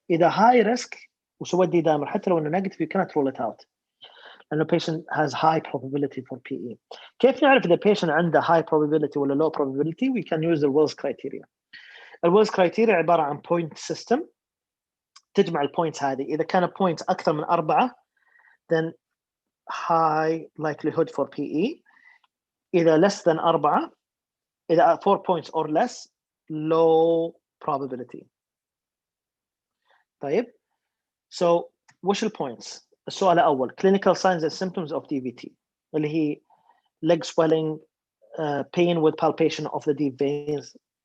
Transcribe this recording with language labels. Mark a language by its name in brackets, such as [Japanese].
[English] إذا high risk [Arabic] وسويت D dimer حتى لو إنه [English] negative you cannot rule it out. لأنه patient has high probability for PE. [Arabic] كيف نعرف إذا [English] patient عنده high probability ولا low probability؟ We can use the Wills criteria. [Arabic] الويلز criteria عبارة عن point system تجمع البوينتس هذه. إذا كان [English] points أكثر من 4 then high likelihood for PE. إذا less than 4 إذا 4 points or less low probability. طيب so وش البوينتس؟ [Arabic] السؤال الأول [English] clinical signs and symptoms of DVT اللي هي leg swelling, pain with palpation of the deep veins.